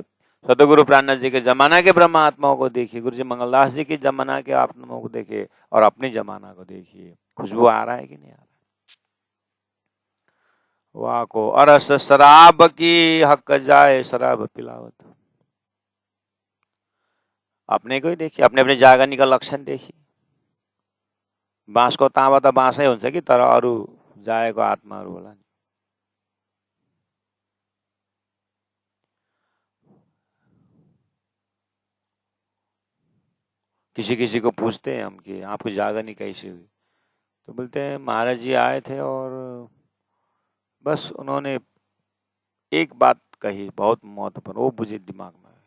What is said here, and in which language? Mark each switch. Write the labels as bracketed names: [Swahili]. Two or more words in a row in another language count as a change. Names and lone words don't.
[Hindi] सदगुरु प्राणनाथ जी के जमाना के ब्रह्म आत्माओं को देखिए, गुरु जी मंगलदास जी के जमाना के आत्माओं को देखिए और अपने जमाना को देखिए, खुशबू आ रहा है कि नहीं आ रहा है। वाह को अरस शराब की हक जाए शराब पिलावत। अपने को ही देखिए, अपने अपने जागनी का लक्षण देखिए। [Nepali] बाँस को ताँबा त बाँसै हुन्छ कि तर अरू जाएको आत्माहरू होला नि। [Hindi] किसी किसी को पूछते हैं हम कि आपको जागनी कैसी हुई, तो बोलते हैं महाराज जी आए थे और बस उन्होंने एक बात कही बहुत महत्वपूर्ण, वो मुझे दिमाग में है।